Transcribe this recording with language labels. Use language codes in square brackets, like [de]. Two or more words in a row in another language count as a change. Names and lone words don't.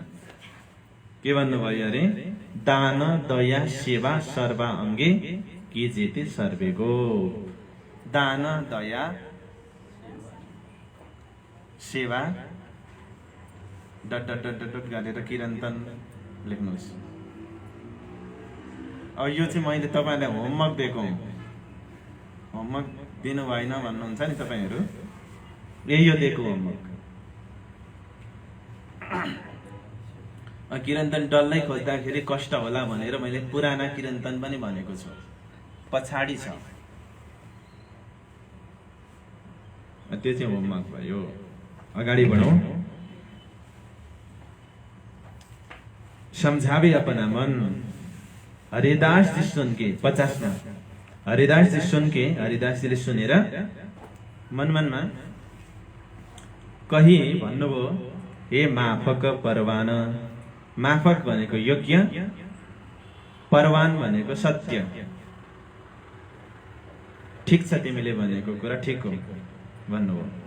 [ne] के भन्नुभयो अरे, दान दया सेवा [hi] सर्वाङ्गे किजे ते सर्वेको। [ne] दान दया सेवा डट डट डट डट गरेर किरन्तन लेख्नुहोस्। अब यो चाहिँ मैले तपाईँलाई होमवर्क दिएको हुँ, होमवर्क दिनु भएन भन्नुहुन्छ नि तपाईँहरू, यही यो दिएको होमवर्क। किरन्तन डल्लै खोज्दाखेरि कष्ट होला भनेर मैले पुराना किरन्तन पनि भनेको छु, पछाडि छ। त्यो चाहिँ होमवर्क भयो। अगाडि बढौँ। [hi] समझावे अपना मन, हरिदास जी सुन के 50 में हरिदास जी सुन के, [ne] हरिदास जीले सुनेर मन मनमा कही भन्नुभयो, [hi] हे माफक परवान। [ne] माफक भनेको योग्य, परवान भनेको सत्य। ठिक छ तिमीले भनेको कुरा ठिक हो भन्नुभयो।